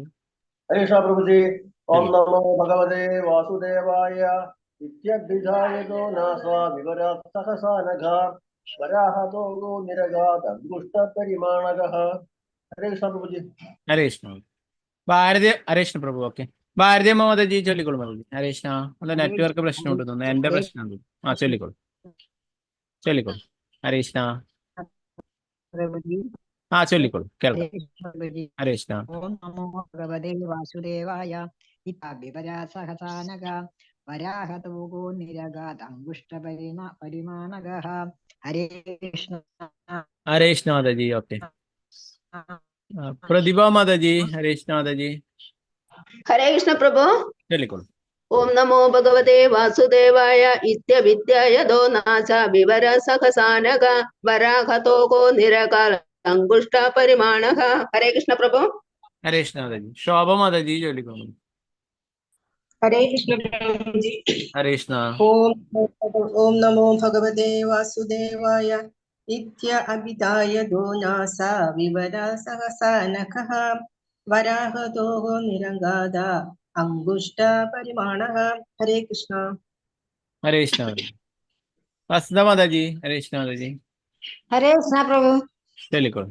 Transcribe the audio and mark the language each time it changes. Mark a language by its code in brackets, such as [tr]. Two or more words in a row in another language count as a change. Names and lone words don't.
[hi] हरे कृष्ण प्रभु जी। ओम चलिए [sa] नमो भगवते वासुदेवाय इत्यभिधायतो नासा विवरात् सहसानघा वराहतो गो निरगादंगुष्टपरिमाणगः। [hi] हरे कृष्ण प्रभु जी। [ml] हरे कृष्ण ഭാരതീയ ഹരേ കൃഷ്ണ പ്രഭു ഓക്കെ ഭാരതീയ മാതാ ജി ചൊല്ലിക്കോളൂ മാതാ ജി ഹരേ കൃഷ്ണ അല്ല നെറ്റ്വർക്ക് പ്രശ്നം ഉണ്ട് തോന്നുന്നു എന്റെ പ്രശ്നം ആ ചൊല്ലിക്കോളൂ ചൊല്ലിക്കോളൂ ഹരേ കൃഷ്ണ [hi] प्रभु जी। [ml] ആ ചൊല്ലിക്കോളൂ [hi] हरे [ml] കേൾക്കാം [hi] कृष्ण प्रभु जी। हरे कृष्ण [sa] ओम नमो भगवते वासुदेवाय इत्याभिवरा सहसानगा वराहतो गो निरगादंगुष्टपरिमाणगः। [hi] हरे कृष्ण। हरे कृष्ण माता जी ओके प्रतिभा माता जी हरे कृष्ण माता जी हरे कृष्ण प्रभु। [ml] चलिकोളൂ [sa] ओम नमो भगवते वासुदेवाय इत्यभिध्यायतो नासा विवरा सहसानगा वराहतो गो निरगादंगुष्टपरिमाणः। [hi] हरे कृष्ण प्रभु। हरे कृष्ण माता जी शोभा माता जी चलिकोളൂ हरे कृष्ण प्रभु जी। हरे कृष्ण [sa] ओम नमो भगवते वासुदेवाय इत्यभिधायतो नासा विवरा सहसानखः वराहतो निरङ्गादा अंगुष्टपरिमाणः। [hi] हरे कृष्ण। हरे कृष्ण वसुधा माता जी हरे कृष्ण माता जी हरे कृष्ण प्रभु। [ml] चलिकोളൂ